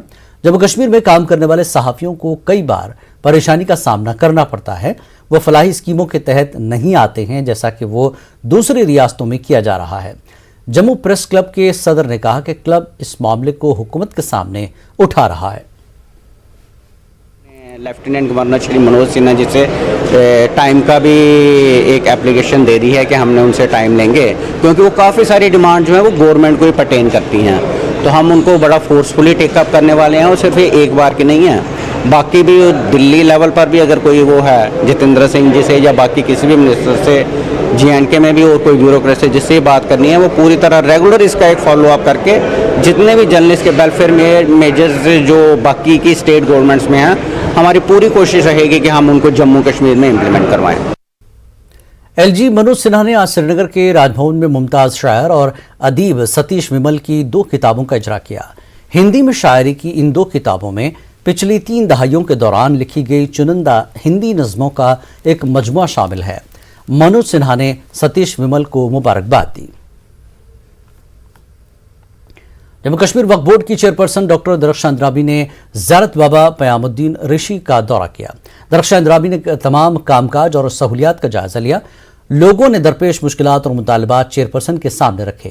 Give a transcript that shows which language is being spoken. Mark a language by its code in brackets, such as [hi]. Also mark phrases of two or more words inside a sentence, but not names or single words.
[ur] جموں کشمیر میں کام کرنے والے صحافیوں کو کئی بار پریشانی کا سامنا کرنا پڑتا ہے، وہ فلاحی اسکیموں کے تحت نہیں آتے ہیں جیسا کہ وہ دوسری ریاستوں میں کیا جا رہا ہے۔ جموں پریس کلب کے صدر نے کہا کہ کلب اس معاملے کو حکومت کے سامنے اٹھا رہا ہے۔ [en] Lieutenant Governor [ur] شری منوج سنہا جی سے ٹائم کا بھی ایک اپلیکیشن دے دی ہے کہ ہم نے ان سے ٹائم لیں گے، کیونکہ وہ کافی ساری ڈیمانڈ جو ہیں وہ گورنمنٹ کو ہی پرٹین کرتی ہیں، تو ہم ان کو بڑا [en] forcefully take up [ur] کرنے والے ہیں، اور صرف ایک بار کی نہیں ہے، باقی بھی دلی لیول پر بھی اگر کوئی وہ ہے جتیندر سنگھ جی سے یا باقی کسی بھی منسٹر سے، JNK میں بھی اور کوئی بیوروکریٹ سے جس سے بات کرنی ہے، وہ پوری طرح ریگولر اس کا ایک [en] follow up [ur] کر کے جتنے بھی جرنلسٹ کے [en] welfare measures [ur] جو باقی کی [en] state governments [ur] میں ہیں، ہماری پوری کوشش رہے گی کہ ہم ان کو جموں کشمیر میں امپلیمنٹ کروائیں۔ LG منوج سنہا نے آج سری نگر کے راج بھون میں ممتاز شاعر اور ادیب ستیش ومل کی 2 کتابوں کا اجرا کیا۔ ہندی میں شاعری کی ان 2 کتابوں میں پچھلی 3 دہائیوں کے دوران لکھی گئی چنندہ ہندی نظموں کا ایک مجموعہ شامل ہے۔ منوج سنہا نے ستیش ومل کو مبارکباد دی۔ جموں کشمیر وقف بورڈ کی چیئرپرسن ڈاکٹر درخشاں اندرابی نے زیارت بابا پیام الدین رشی کا دورہ کیا۔ درخشاں اندرابی نے تمام کام کاج اور سہولیات کا جائزہ لیا۔ لوگوں نے درپیش مشکلات اور مطالبات چیئرپرسن کے سامنے رکھے۔